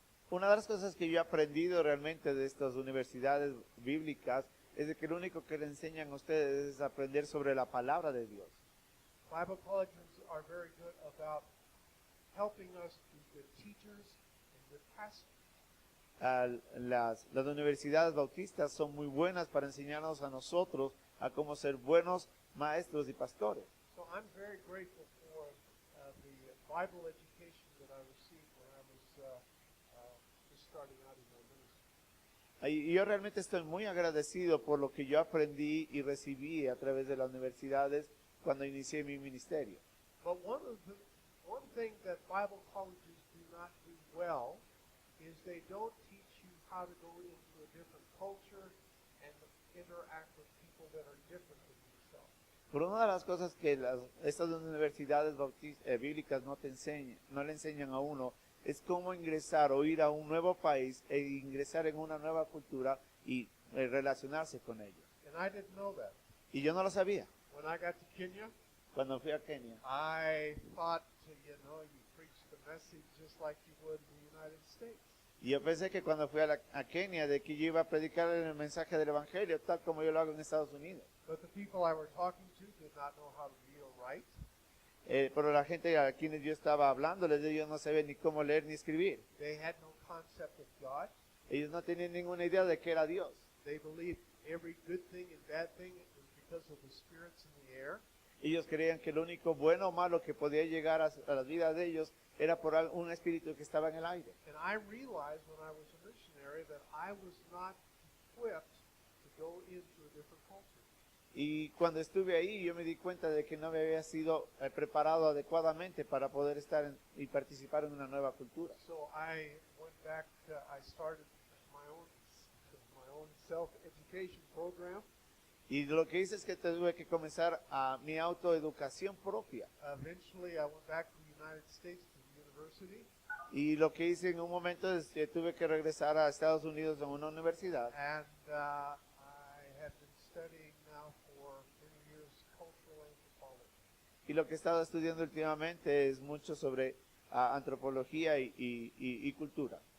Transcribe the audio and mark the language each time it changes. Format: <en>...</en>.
<es>Una de las cosas que yo he aprendido realmente de estas universidades bíblicas es de que lo único que le enseñan a ustedes es aprender sobre la palabra de Dios.</es> <en>Bible colleges are very good about helping us to be good teachers and good pastors.</en> <es>Las universidades bautistas son muy buenas para enseñarnos a nosotros a cómo ser buenos maestros y pastores.</es> <en>So I'm very grateful for the Bible education that I received when I was just starting out in my ministry.</en> <es>Y yo realmente estoy muy agradecido por lo que yo aprendí y recibí a través de las universidades cuando inicié mi ministerio.</es> <en>But one thing that Bible colleges do not do well is they don't teach you how to go into a different culture and interact with people that are different than yourself.</en> <es>Pero una de las cosas que estas universidades bíblicas no le enseñan a uno, es cómo ingresar o ir a un nuevo país e ingresar en una nueva cultura y relacionarse con ellos.</es> <en>And I didn't know that.</en> <es>Y yo no lo sabía.</es> <en>When I got to Kenya,</en> <es>Cuando fui a Kenia,</es> <en>I thought, you preach the message just like you would in the United States.</en> <es>y yo pensé que cuando fui a Kenia, de que yo iba a predicar el mensaje del Evangelio, tal como yo lo hago en Estados Unidos.</es> <en>But the people I were talking to did not know how to read or write.</en> <es>Pero la gente a quienes yo estaba hablando, ellos no sabían ni cómo leer ni escribir.</es> <en>They had no concept of God.</en> <es>Ellos no tenían ninguna idea de qué era Dios.</es> <en>They believed every good thing and bad thing was because of the spirits in the air.</en> <es>Ellos creían que lo único bueno o malo que podía llegar a la vida de ellos era por un espíritu que estaba en el aire.</es> <en>And I realized when I was a missionary that I was not equipped to go into a different culture.</en> <es>Y cuando estuve ahí, yo me di cuenta de que no me había sido preparado adecuadamente para poder estar y participar en una nueva cultura.</es> <en>So I went back, I started my own self-education program.</en> <es>Y lo que hice es que tuve que comenzar a mi autoeducación propia.</es> <en>Eventually I went back to the United States to the university.</en> <es>Y lo que hice en un momento es que tuve que regresar a Estados Unidos a una universidad.</es> <en>And I had been studying now for many years cultural anthropology.</en> <es>Y lo que he estado estudiando últimamente es mucho sobre antropología y cultura.</es>